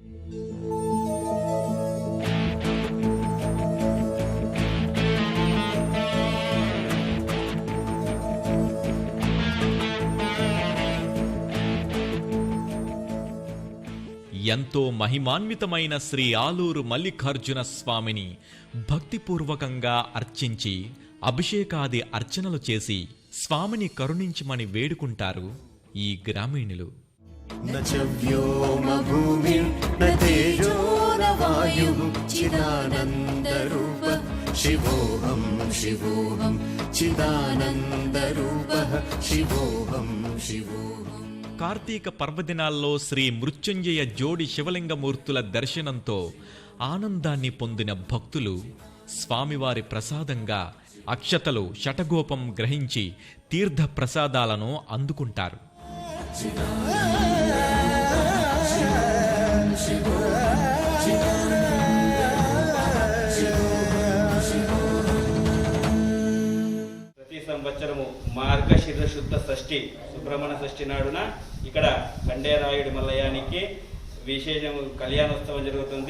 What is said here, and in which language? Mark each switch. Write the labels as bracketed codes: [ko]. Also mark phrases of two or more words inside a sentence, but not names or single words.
[te] ఎంతో మహిమాన్వితమైన శ్రీ ఆలూరు మల్లికార్జున స్వామిని భక్తిపూర్వకంగా అర్చించి అభిషేకాది అర్చనలు చేసి స్వామిని కరుణించమని వేడుకుంటారు ఈ గ్రామీణులు. [sa] न च व्योमभूमिर्न तेजो न वायुः चिदानन्दरूपः शिवोऽहं शिवोऽहं चिदानन्दरूपः शिवोऽहं शिवोऽहम्. [te] కార్తీక పర్వదినాల్లో శ్రీ మృత్యుంజయ జోడి శివలింగమూర్తుల దర్శనంతో ఆనందాన్ని పొందిన భక్తులు స్వామివారి ప్రసాదంగా అక్షతలు, శటగోపం గ్రహించి తీర్థ ప్రసాదాలను అందుకుంటారు. ప్రతి సంవత్సరము మార్గశిర శుద్ధ షష్ఠి సుబ్రహ్మణ్య షష్ఠి నాడున ఇక్కడ ఖండేరాయుడి మల్లయానికి విశేషం కళ్యాణోత్సవం జరుగుతుంది.